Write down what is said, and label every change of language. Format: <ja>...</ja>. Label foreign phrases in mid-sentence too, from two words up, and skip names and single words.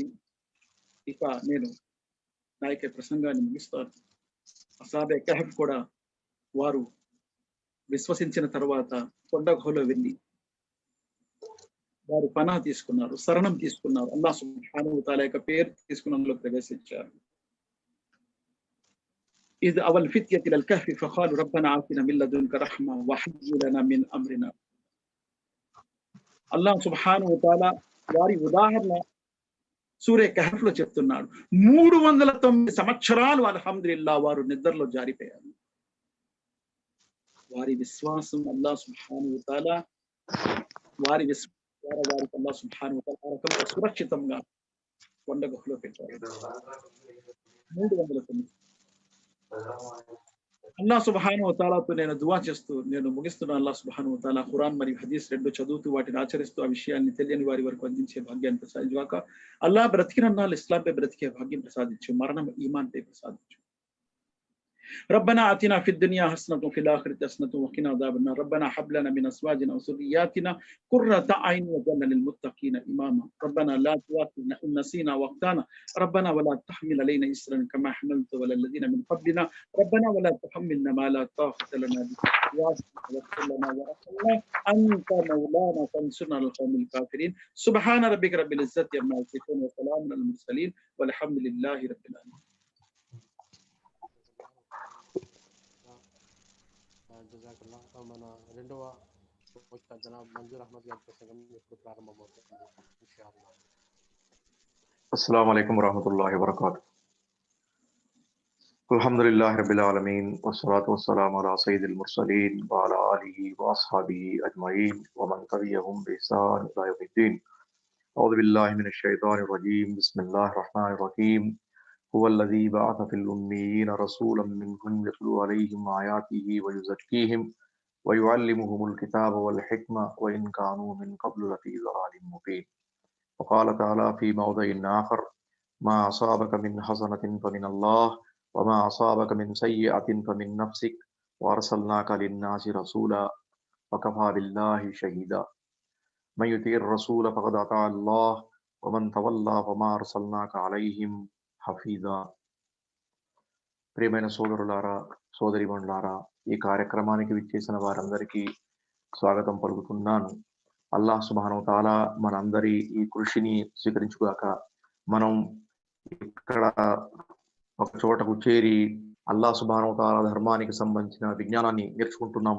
<te>ఇక నేను నా యొక్క ప్రసంగాన్ని ముగిస్తాను. అసాబే కహఫ్ కూడా వారు విశ్వసించిన తర్వాత కొండ గుహలో వెళ్ళి వారు పనా తీసుకున్నారు, శరణం తీసుకున్నారు.</te> <ar>الله سبحانه وتعالى</ar> <te>యొక్క పేరు తీసుకుని అందులో ప్రవేశించారు.</te> <ar>إذ أول فتية إلى الكهف فقالوا ربنا آتنا من لدنك رحمة وهيئ لنا من أمرنا. الله سبحانه وتعالى</ar> <te>వారి ఉదాహరణ సూరే కహఫ్ లో చెప్తున్నాడు. 309 సంవత్సరాలు అల్హమ్దులిల్లాహ్ వారు నిద్రలో జారిపోయారు. వారి విశ్వాసం</te> <ar>الله سبحانه وتعالى</ar> <te>వారి వారికి</te> <ar>الله سبحانه وتعالى</ar> <te>సురక్షితంగా కొండ గుహలో పెట్టారు. 309.</te> <ar>الله سبحانه وتعالى</ar> <te>నేను దువా చేస్తూ నేను ముగిస్తున్నాను.</te> <ar>الله سبحانه وتعالى</ar> <te>ఖురాన్ మరియు హదీస్ రెండు చదువుతూ వాటిని ఆచరిస్తూ ఆ విషయాన్ని తెలియని వారి వరకు అందించే భాగ్యాన్ని ప్రసాదించుగాక. అల్లాహ్ బ్రతికినన్నాళ్ళు ఇస్లాంపై బ్రతికే భాగ్యం ప్రసాదించు, మరణం ఈమాన్ పై ప్రసాదించు.</te> <ar>ربنا آتنا في الدنيا حسنة وفي الآخرة حسنة وقنا عذاب النار. ربنا هب لنا من أزواجنا وذرياتنا قرة أعين واجعلنا للمتقين إماما. ربنا لا تؤاخذنا إن نسينا وأخطأنا. ربنا ولا تحمل علينا إصرا كما حملت على الذين من قبلنا. ربنا ولا تحملنا ما لا طاقة لنا به. واغفر لنا وارحمنا أنت مولانا فانصرنا على القوم الكافرين. سبحان ربك رب العزة عما يصفون وسلام على المرسلين والحمد لله رب العالمين.</ar> <te>జజాకల్లా. మన రెండవ జనాబ్ మంజూర్ అహ్మద్ గారి ప్రసంగం ఎప్పుడు ప్రారంభమవుతుంది ఇన్షాఅల్లాహ్.</te> <ar>السلام عليكم ورحمة الله وبركاته. الحمد لله رب العالمين والصلاة والسلام على سيد المرسلين وعلى آله وأصحابه أجمعين ومن تبعهم بإحسان إلى يوم الدين. أعوذ بالله من الشيطان الرجيم. بسم الله الرحمن الرحيم. هو الذي بعث في الأميين رسولا منهم يتلو عليهم آياته ويزكيهم ويعلمهم الكتاب والحكمة وإن كانوا من قبل لفي ضلال مبين. وقال تعالى في موضع آخر ما أصابك من حسنة فمن الله وما أصابك من سيئة فمن نفسك وأرسلناك للناس رسولا وكفى بالله شهيدا من يطيع الرسول فقد أطاع الله ومن تولى فما أرسلناك عليهم حفيظا.</ar> <te>ప్రియమైన సోదరులారా, సోదరీమణులారా, ఈ కార్యక్రమానికి విచ్చేసిన వారందరికీ స్వాగతం పలుకుతున్నాను.</te> <ar>الله سبحانه وتعالى</ar> <te>మనందరి ఈ కృషిని స్వీకరించుగాక. మనం ఇక్కడ ఒక చోటకు చేరి</te> <ar>الله سبحانه وتعالى</ar> <te>ధర్మానికి సంబంధించిన విజ్ఞానాన్ని నేర్చుకుంటున్నాం.</te>